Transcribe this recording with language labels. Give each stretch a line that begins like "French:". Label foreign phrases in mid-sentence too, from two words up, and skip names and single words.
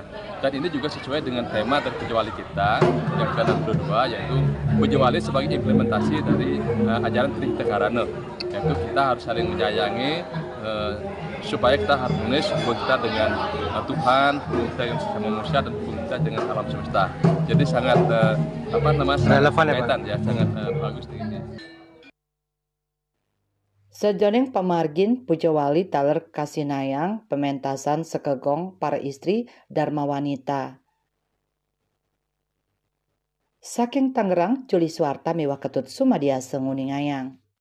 Indonesian: Dan ini juga sesuai dengan tema dari Pujawali kita yang ke-62, yaitu Pujawali sebagai implementasi dari ajaran Trihitakarana, yaitu kita harus saling menyayangi supaya kita harmonis, hubungan kita dengan Tuhan, hubungan kita dengan sesama manusia, dan hubungan kita dengan alam semesta. Jadi sangat relevan ya, sangat bagus ini.
Balinese: Sejoning pamargin Pujawali taler kasinayang pementasan sekegong para istri Dharma Wanita. Saking Tangerang, Juli Suarta miwah ketut sumadiasa nguningayang.